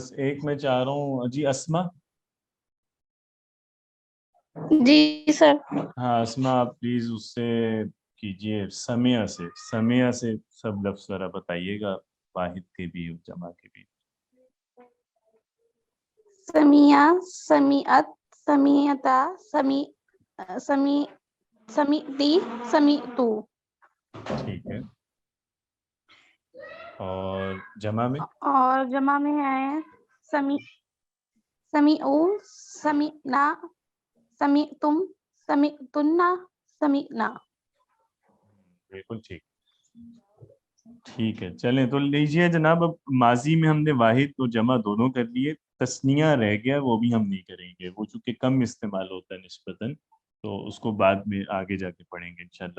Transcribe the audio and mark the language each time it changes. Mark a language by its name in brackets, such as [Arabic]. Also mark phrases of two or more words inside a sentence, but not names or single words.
[Urdu] بس ایک میں چاہ رہا ہوں, جی اسماء. جی سر. ہاں اسماء, آپ پلیز اس سے کیجئے سمیع سے سب لفظ ذرا بتائیے گا, واحد کے بھی اور جمع کے بھی. [Arabic] سمیع, سمیعت, سمیعتا, سمیعتی, سمیعتو. [Urdu] ٹھیک ہے. اور جمع میں؟ اور جمع میں ہے [Arabic] سمیعو, سمیعنا, سمیعتم, سمیعتنا, سمیعنا. [Urdu] بالکل ٹھیک ہے. چلیں تو لیجیے جناب, اب ماضی میں ہم نے واحد اور جمع دونوں کر لیے, تثنیہ رہ گیا, وہ بھی ہم نہیں کریں گے, وہ چونکہ کم استعمال ہوتا ہے نسبتاً, تو اس کو بعد میں آگے جا کے پڑھیں گے انشاءاللہ.